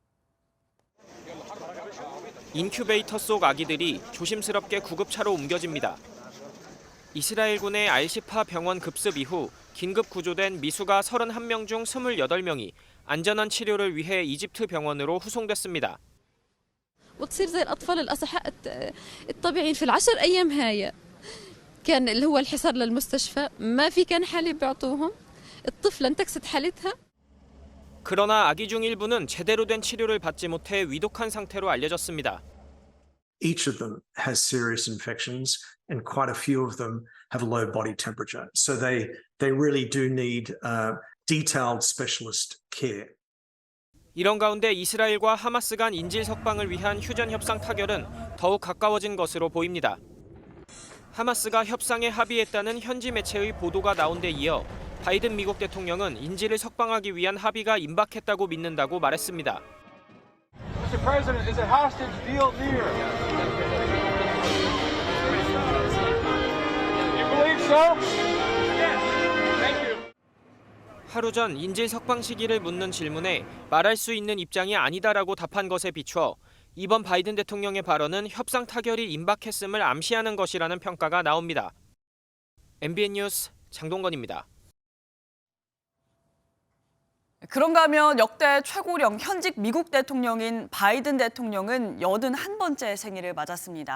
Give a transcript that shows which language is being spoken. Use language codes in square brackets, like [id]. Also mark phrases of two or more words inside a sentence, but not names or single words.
[ko] 인큐베이터 속 아기들이 조심스럽게 구급차로 옮겨집니다. 이스라엘군의 알시파 병원 급습 이후 긴급 구조된 미수가 31명 중 28명이 안전한 치료를 위해 이집트 병원으로 후송됐습니다. [ar] وتصير زي الأطفال الأصحاء الطبيعيين في ال10 أيام هاي كان اللي هو الحصار للمستشفى ما في كان حالة بيعطوهم الطفلة انتكست حالتها. [ko] 그러나 아기 중 일부는 제대로 된 치료를 받지 못해 위독한 상태로 알려졌습니다. [en] Each of them has serious infections and quite a few of them have low body temperature. So they really do need detailed specialist care. [ko] 이런 가운데 이스라엘과 하마스 간 인질 석방을 위한 휴전 협상 타결은 더욱 가까워진 것으로 보입니다. 하마스가 협상에 합의했다는 현지 매체의 보도가 나온 데 이어 바이든 미국 대통령은 인질을 석방하기 위한 합의가 임박했다고 믿는다고 말했습니다. [en] Mr. President, is a hostage deal near? You believe so? Yes. Thank you. [ko] 하루 전 인질 석방 시기를 묻는 질문에 말할 수 있는 입장이 아니다라고 답한 것에 비추어 이번 바이든 대통령의 발언은 협상 타결이 임박했음을 암시하는 것이라는 평가가 나옵니다. MBN 뉴스 장동건입니다. 그런가 하면 역대 최고령 현직 미국 대통령인 바이든 대통령은 81번째 생일을 맞았습니다.